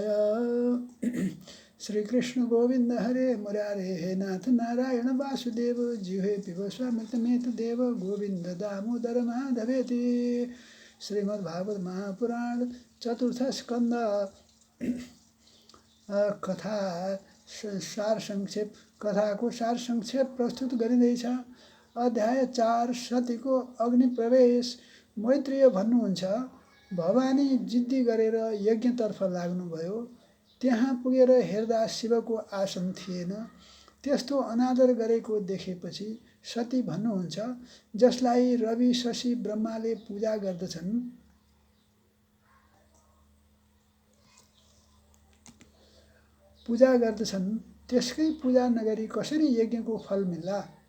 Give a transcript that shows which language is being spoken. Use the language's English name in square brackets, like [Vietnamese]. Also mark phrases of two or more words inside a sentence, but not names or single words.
[Sanskrit] श्रीकृष्ण गोविंद हरे मुरारे हे नाथ नारायण वासुदेव जिह्वे पिब स्वामृतमेत देव गोविंद दामोदर माधवेति। [Nepali] श्रीमद्भागवत महापुराण चतुर्थ स्कंद कथा सार संक्षेप कथाको सार संक्षेप प्रस्तुत गरिँदैछ। अध्याय 4 सतीको अग्नि प्रवेश। मैत्रेय भन्नुहुन्छ, भवानी जिद्दी गरेर यज्ञतर्फ लाग्नुभयो। त्यहाँ पुगेर हेर्दा शिवको आसन थिएन। त्यस्तो अनादर गरेको देखेपछि सती भन्नुहुन्छ, जसलाई रवि शशी ब्रह्माले पूजा गर्दछन् त्यसकै पूजा नगरी कसरी यज्ञको फल मिल्ला।